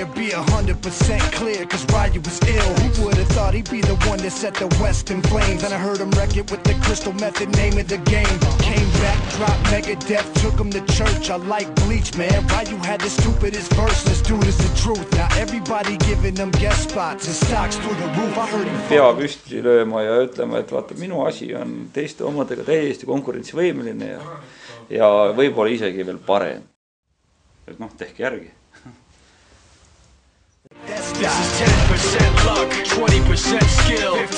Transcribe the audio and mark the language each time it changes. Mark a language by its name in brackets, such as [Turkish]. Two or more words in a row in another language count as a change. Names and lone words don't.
[English] Be 100% clear, cause Ryu was ill. Who would've thought he'd be the one that set the West in flames? And I heard him wreck it with the Crystal Method, name of the game. Came back, dropped Megadeth, took him to church. I like Bleach, man. Ryu had the stupidest verse. This dude is the truth. Now everybody giving them guest spots and stocks through the roof. I heard him [Estonian] pea püsti lööma ja ütlema, et vaata, minu asi on teiste omadega täiesti konkurentsivõimeline ja võib-olla isegi veel parem. Et noh, tehke järgi. [English] This is 10% luck, 20% skill.